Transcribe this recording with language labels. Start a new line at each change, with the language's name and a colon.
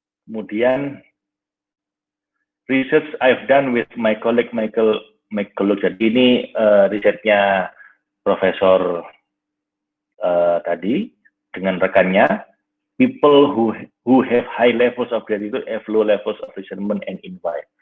Indonesian: Kemudian
English: research I've done with my colleague Michael McCulloch.
Indonesian: Jadi ini risetnya Profesor tadi dengan rekannya.
English: People who have high levels of gratitude have low levels of resentment and envy.